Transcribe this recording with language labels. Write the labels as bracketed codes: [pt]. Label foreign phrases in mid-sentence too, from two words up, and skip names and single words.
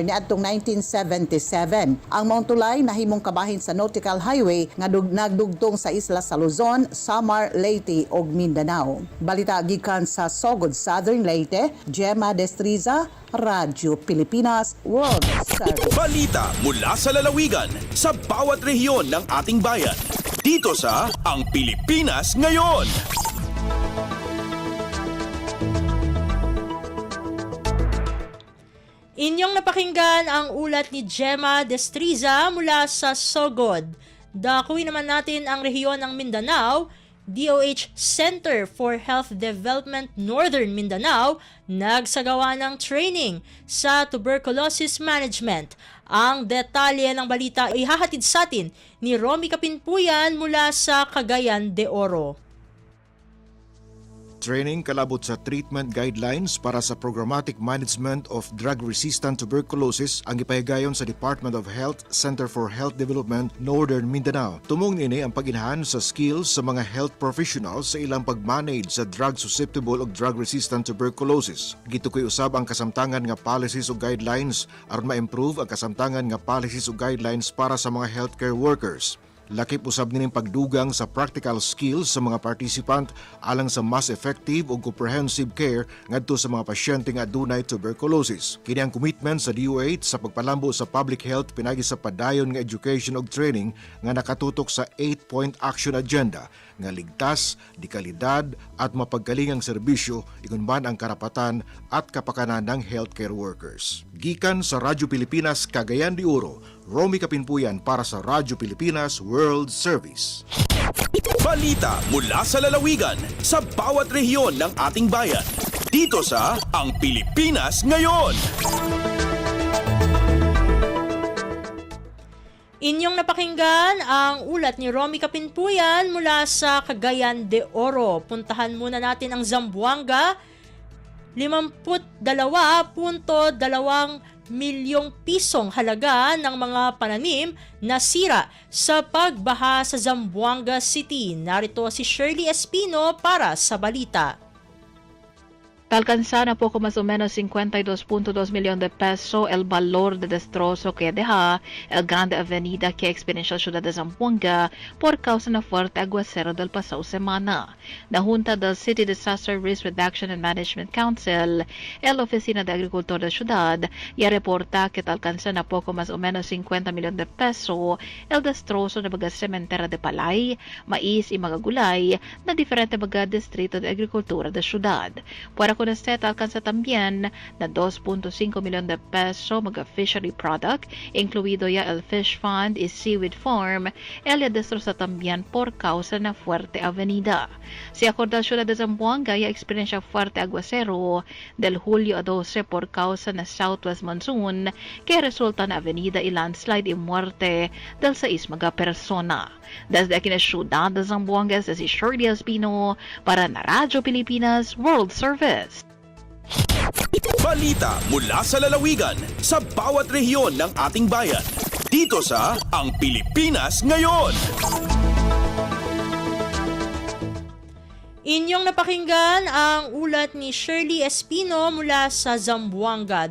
[ceb] niadtong 1977. Ang Mount Tulay nahimong kabahin sa Nautical Highway nga nagdugtong sa isla sa Luzon, Samar, Leyte ug Mindanao. Balita gikan sa Sogod, Southern Leyte, Gemma Destriza, Radyo Pilipinas, World Service. [tl] Balita mula sa lalawigan sa bawat rehiyon ng ating bayan. Dito sa Ang Pilipinas Ngayon. Inyong napakinggan ang ulat ni Gemma Destriza mula sa Sogod. Dakuin naman natin ang rehiyon ng Mindanao. DOH Center for Health Development Northern Mindanao nagsagawa ng training sa tuberculosis management. Ang detalye ng balita ay ihahatid sa atin ni Romy Kapinpuyan mula sa Cagayan de Oro. [ceb] Training kalabot sa [en] treatment guidelines [ceb] para sa [en] programmatic management of drug-resistant tuberculosis [ceb] ang ipahigayon sa Department of Health Center for Health Development Northern Mindanao. Tumong nini ang pag-enhance sa skills sa mga [en] health professionals [ceb] sa ilang pag-manage sa drug-susceptible o [en] drug-resistant tuberculosis. [ceb] Gitukoy usab ang kasamtangan nga policies o guidelines aron ma-improve ang kasamtangan nga policies o guidelines para sa mga [en] healthcare workers. [ceb] Lakip usab nining pagdugang sa [en] practical skills [ceb] sa mga participant alang sa mas effective ug [en] comprehensive care [ceb] ngadto sa mga pasyente nga adunay tuberculosis. Kini ang commitment sa DOH sa pagpalambo sa [en] public health [ceb] pinagi sa padayon nga education ug training nga nakatutok sa [en] 8-point action agenda [ceb] nga ligtas, [tl] dekalidad at mapagkalingang serbisyo [ceb] igon man [tl] ang karapatan at kapakanan ng healthcare workers. [ceb] Gikan sa Radyo Pilipinas Cagayan de Oro, Romy Kapinpuyan para sa Radyo Pilipinas World Service. [tl] Balita mula sa lalawigan sa bawat rehiyon ng ating bayan. Dito sa Ang Pilipinas Ngayon. Inyong napakinggan ang ulat ni Romy Kapinpuyan mula sa Cagayan de Oro. Puntahan muna natin ang Zamboanga. 52.2 milyong pisong halaga ng mga pananim na sira sa pagbaha sa Zamboanga City. Narito si Shirley Espino para sa balita. [cbk] Alcanza na poco más o menos 52.2 millones de pesos el valor de destrozo que deja el Grande Avenida que experiencia la ciudad de Zamboanga por causa ng fuerte aguacero del pasado semana. La Junta del City Disaster Risk Reduction and Management Council, el Oficina de Agricultor de la ciudad, ya reporta que alcanza na poco más o menos 50 millones de pesos el destrozo ng mga sementera de palay, mais y mga gulay na diferente mga distrito de agricultura de ciudad. Para con este alcanza también na 2.5 millones de pesos mga [en] fishery product, [cbk] incluido ya el [en] fish fund [cbk] y [en] seaweed farm, [cbk] el destroza también por causa na fuerte avenida. Si acorda la ciudad de Zamboanga ya experiencia fuerte aguacero del Julio a 12 por causa na [en] southwest monsoon [cbk] que resulta na avenida y landslide y muerte del 6 mga persona. Desde aquí na ciudad de Zamboanga, si Shirley Espino para na Radyo Pilipinas World Service. [tl] Balita mula sa lalawigan sa bawat rehiyon ng ating bayan. Dito sa Ang Pilipinas Ngayon. Inyong napakinggan ang ulat ni Shirley Espino mula sa Zamboanga.